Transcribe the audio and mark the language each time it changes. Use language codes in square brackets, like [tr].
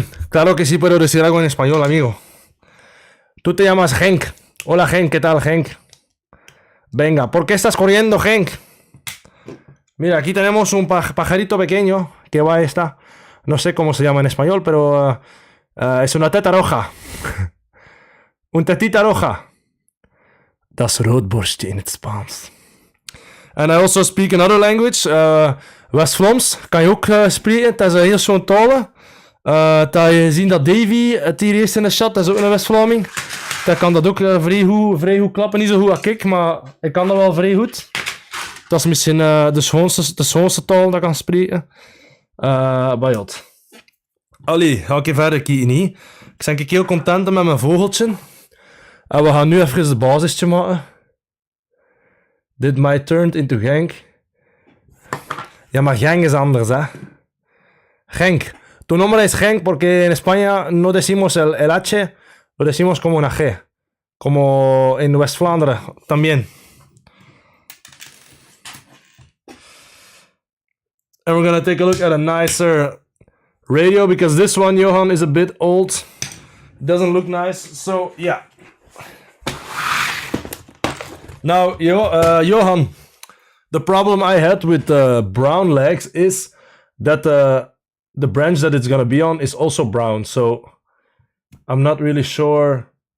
[es] Claro que sí puedo decir algo en español, amigo. Tú te llamas Henk. Hola, Henk. ¿Qué tal, Henk? Venga, ¿por qué estás corriendo, Henk? Mira, aquí tenemos un pajarito pequeño que va a esta... No sé cómo se llama en español, pero es una teta roja. Un tetita roja. [nl] Dat is roodborstje in het Spaans. [en] And I also speak another language. [nl] West-Vlaams kan je ook spreken. Dat is heel zo'n talen. Dat je ziet dat Davy het hier eerst in de chat. Dat is ook een West-Vlaming. Dat kan dat ook vrij goed klappen. Niet zo goed als ik, maar ik kan dat wel vrij goed. Dat is misschien de schoonste taal dat ik kan spreken. Bajot. Allee, ga ik even verder kijken. Ik ben heel content met mijn vogeltje. En we gaan nu even de basisje maken. Dit [en] might turned into [nl] Genk. Ja, maar Genk is anders, hè. Genk. [es] Tu nombre es Genk porque en España no decimos el H, lo decimos como una G. Como en West-Vlaanderen también. [en] And we're gonna take a look at a nicer radio because this one, Johan, is a bit old. Doesn't look nice, so yeah. Now, Johan, the problem I had with the brown legs is that the branch that it's gonna be on is also brown, so I'm not really sure.